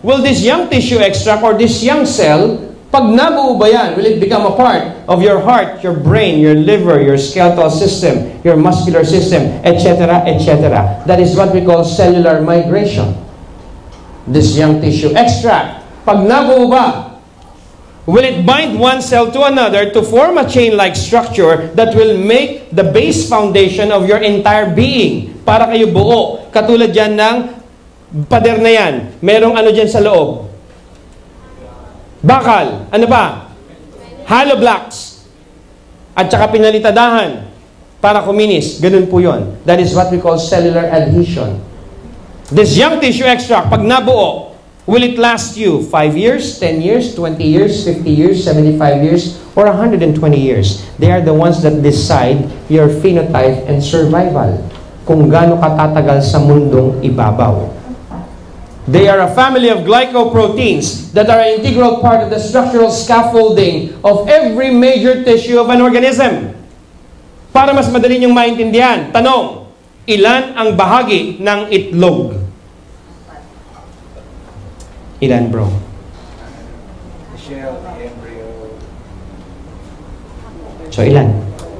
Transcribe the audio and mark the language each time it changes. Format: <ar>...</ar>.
<en>Will this young tissue extract or this young cell,</en> <tl>pag nabuo ba yan,</tl> <en>will it become a part of your heart, your brain, your liver, your skeletal system, your muscular system, etc., etc.? That is what we call cellular migration. This young tissue extract,</en> <tl>pag nabuo ba,</tl> <en>will it bind one cell to another to form a chain-like structure that will make the base foundation of your entire being?</en> <tl>Para kayo buo. Katulad yan ng pader na yan. Merong ano dyan sa loob? Bakal. Ano ba? Hollow blocks. At saka pinalitadahan para kuminis. Ganun po yun.</tl> <en>That is what we call cellular adhesion. This young tissue extract,</en> <tl>pag nabuo,</tl> <en>will it last you 5 years, 10 years, 20 years, 50 years, 75 years, or 120 years? They are the ones that decide your phenotype and survival.</en> <tl>Kung gaano katatagal sa mundong ibabaw.</tl> <en>They are a family of glycoproteins that are an integral part of the structural scaffolding of every major tissue of an organism.</en> <tl>Para mas madali niyong maintindihan, tanong, ilan ang bahagi ng itlog? Ilan, bro?</tl> <en>The shell, the embryo.</en> <tl>So, ilan?</tl>